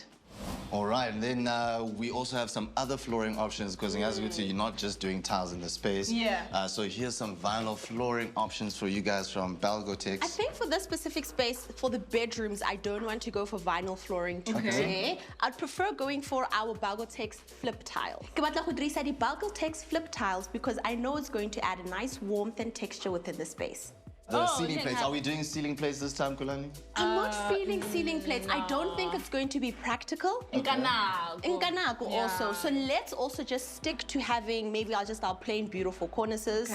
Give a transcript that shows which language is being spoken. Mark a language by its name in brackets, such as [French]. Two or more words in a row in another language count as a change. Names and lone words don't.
[English] All right, and then we also have some other flooring options because as you can see, you're not just doing tiles in the space. Yeah. So here's some vinyl flooring options for you guys from Balgotex. I think for this specific space, for the bedrooms, I don't want to go for vinyl flooring today. I'd prefer going for our Balgotex flip tile. [Tswana] Ke batla go dirisa di [English] Balgotex flip tiles because I know it's going to add a nice warmth and texture within the space. The ceiling plates. Are we doing ceiling plates this time, Kulani? I'm not feeling ceiling plates. I don't think it's going to be practical. Nkanago also. So let's also just stick to having maybe our plain beautiful cornices.